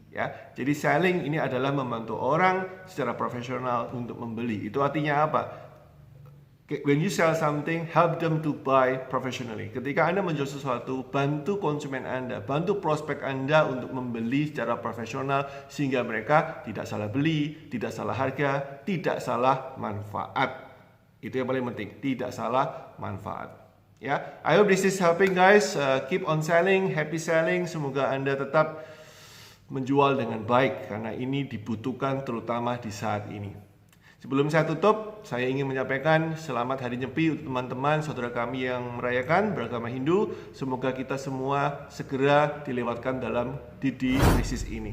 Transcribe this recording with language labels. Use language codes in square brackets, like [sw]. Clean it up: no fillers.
[id] Ya, jadi selling ini adalah membantu orang secara profesional untuk membeli. Itu artinya apa? [en] When you sell something, help them to buy professionally. [id] Ketika Anda menjual sesuatu, bantu konsumen Anda, bantu prospek Anda untuk membeli secara profesional sehingga mereka tidak salah beli, tidak salah harga, tidak salah manfaat. Itu yang paling penting, tidak salah manfaat. [en] Ya, I hope this is helping guys. Keep on selling, happy selling. [id] Semoga Anda tetap menjual dengan baik karena ini dibutuhkan terutama di saat ini. Sebelum saya tutup, saya ingin menyampaikan selamat Hari Nyepi untuk teman-teman saudara kami yang merayakan beragama Hindu. Semoga kita semua segera dilewatkan dalam di krisis ini.